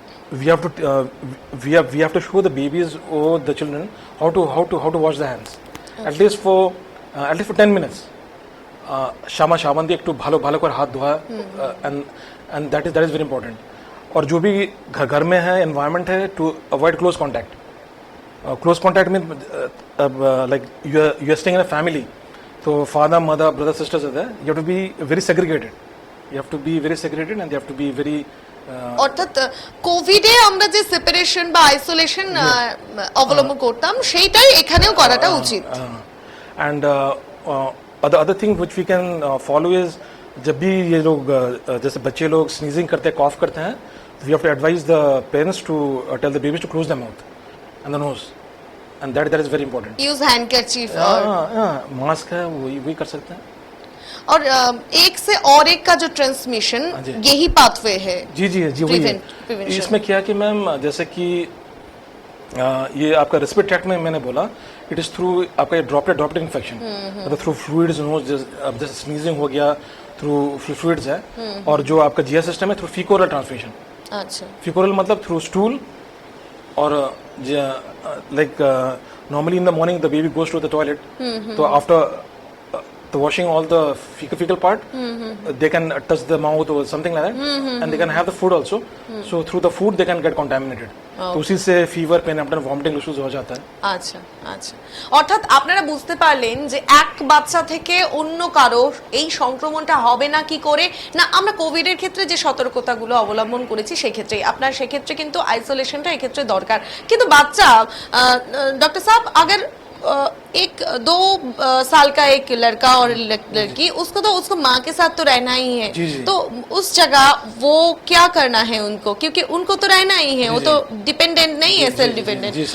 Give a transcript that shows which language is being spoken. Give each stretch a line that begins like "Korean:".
English: we have to show the babies or the children how to wash their hands at least for 10 minutes.
Bangla: शामा साबुन দিয়ে একটু ভালো ভালো করে হাত ধোয়া,
English: and that is very important.
Hindi: और जो भी घर में है environment है,
English: to avoid close contact. Close contact means like you are staying in a family, so father, mother, brother, sisters are there. You have to be very segregated. And you have to be very
Bangla: অর্থাৎ কোভিডে আমরা যে separation বা isolation অবলম্বন করতাম সেইটাই এখানেও করাটা উচিত।
English: and other thing which we can follow is
Hindi: जब भी ये लोग जैसे बच्चे लोग स्नीजिंग करते हैं,
English: Cough करते हैं, we have to advise the parents to tell the babies to close their mouth and the nose, and that is very important. Use handkerchief और
Hindi: मास्क है वही कर सकते हैं। और एक से और एक का जो ट्रांसमिशन यही पाथवे है। जी वही है। इसमें क्या कि मैम जैसे कि ये आपका रेस्पिरेटरी ट्रैक्ट में मैंने बोला,
English: it is through
Hindi: आपका ये ड्रॉपलेट इन्फेक्शन, मतलब थ्रू फ्लूइड्स, नोज, जैसे स्नीजिंग हो गया, थ्रू फ्लूइड्स है, और जो आपका जीआई सिस्टम है थ्रू फीकोरल ट्रांसमिशन।
English: अच्छा, फीकोरल मतलब through stool, और like normally in the morning the baby goes to the toilet, तो after the washing all the fecal part, they can touch the mouth or something like that, and they can have the food also, so through the food they can get contaminated.
Hindi: तो उसी से fever, pen abdomen, vomiting issues हो जाता है।
Bangla: আচ্ছা আচ্ছা, অর্থাৎ আপনারা বুঝতে পারলেন যে এক বাচ্চা থেকে অন্য কারো এই সংক্রমণটা হবে না কি করে না, আমরা কোভিডের ক্ষেত্রে যে সতর্কতাগুলো অবলম্বন করেছি সেই ক্ষেত্রে আপনার সেক্ষেত্রে কিন্তু আইসোলেশনটা এই ক্ষেত্রে দরকার। কিন্তু বাচ্চা ডক্টর সাহেব
Hindi: अगर 1-2 साल का एक लड़का और लड़की, उसको माँ के साथ तो रहना ही है, तो उस जगह वो क्या करना है उनको, क्योंकि उनको तो रहना ही है, वो तो डिपेंडेंट नहीं है, सेल्फ डिपेंडेंट।